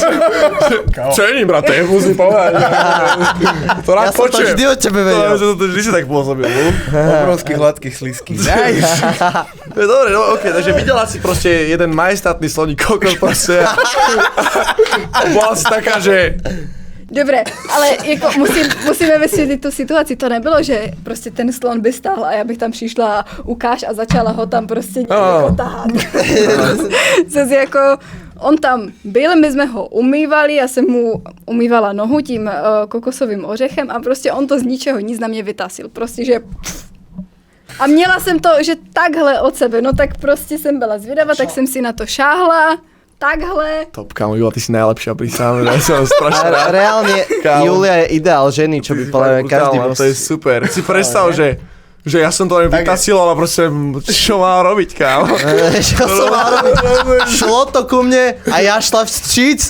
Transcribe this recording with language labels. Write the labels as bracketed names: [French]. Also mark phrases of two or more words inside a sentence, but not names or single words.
[Slovak] Cením, brate, musím povedať. To rád Ja som to počujem. vždy o tebe vedel. To vždy si tak pôsobil. Obrovský, hladký, slizký. Nice. Dobre, no OK, takže videla si proste jeden majestátny sloník kokos proste. A bola si taká, že... Dobre, [Czech] ale jako musíme vysvětlit tu situaci. To nebylo, že prostě ten slon by stál a já bych tam přišla a ukáž a začala ho tam prostě jako tahat. Zase jako on tam byl, my jsme ho umývali, já jsem mu umývala nohu tím kokosovým ořechem a prostě on to z ničeho nic na mě vytasil. Prostě, že... A měla jsem to, že takhle od sebe, no tak prostě jsem byla zvědavá, tak jsem si na to šáhla. Takhle. [Slovak] Top, kámo, Jula, ty si najlepšia, prísahám, ja som strašne rád. Reálne, Julia je ideál ženy, čo by povedal každý bol. To je super. Si predstav, že ja som to vytasil, ale proste, čo mám robiť, kámo? Čo som mal robiť? Šlo to ku mne a ja šla vstříc.